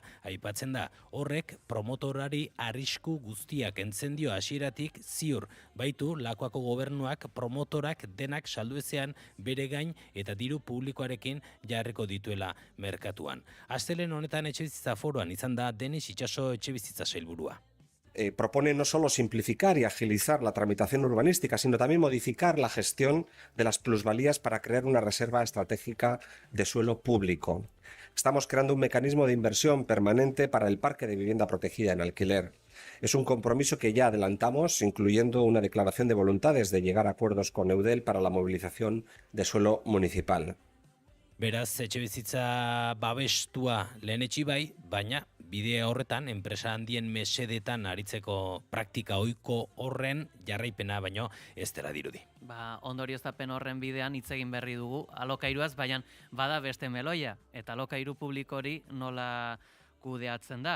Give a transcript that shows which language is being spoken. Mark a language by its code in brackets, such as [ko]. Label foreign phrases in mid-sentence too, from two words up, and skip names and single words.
[eu] Aipatzen da, horrek promotorari arrisku guztiak entzendio hasieratik ziur baitu Lakuako gobernuak promotorak denak salduezean bere gain eta diru publikoarekin jarriko dituela merkatuan. Astelehen honetan etxebizitza foroan izan da Denis Itxaso etxebizitza sailburua. [es] Propone no solo simplificar y agilizar la tramitación urbanística, sino también modificar la gestión de las plusvalías para crear una reserva estratégica de suelo público. Estamos creando un mecanismo de inversión permanente para el parque de vivienda protegida en alquiler. Es un compromiso que ya adelantamos, incluyendo una declaración de voluntades de llegar a acuerdos con Eudel para la movilización de suelo municipal. [eu] Beraz, etxebizitza babestua lehenetsi bai, baina bidea horretan enpresa handien mesedetan aritzeko praktika ohiko horren jarraipena baino ez dela dirudi. Ondorioztapen horren bidean hitz egin berri dugu alokairuaz, baina bada beste meloia, eta alokairu publikori nola kudeatzen da.